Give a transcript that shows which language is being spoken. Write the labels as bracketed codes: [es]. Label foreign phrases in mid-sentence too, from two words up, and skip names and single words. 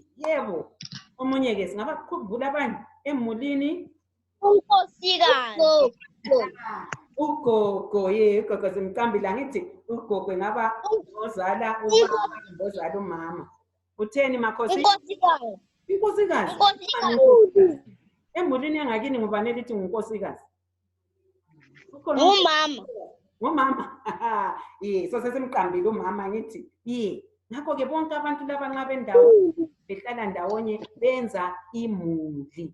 [nd] Yebo. Omunye ke singabakhumbula abanye emulini. Unkosikazi. Ugogo, ugogo simqambile ngithi ugogo ngaba ozala ubaba ozala umama. Utheni Makhosi? Inkosikazi. Emulini yangakini ngubani elithi ngunkosikazi? Ngumama. Ngumama. So sesimqambile umama ngithi ngakho ke bonke abantu laba nxa bendawo behlala ndawonye benza imuli.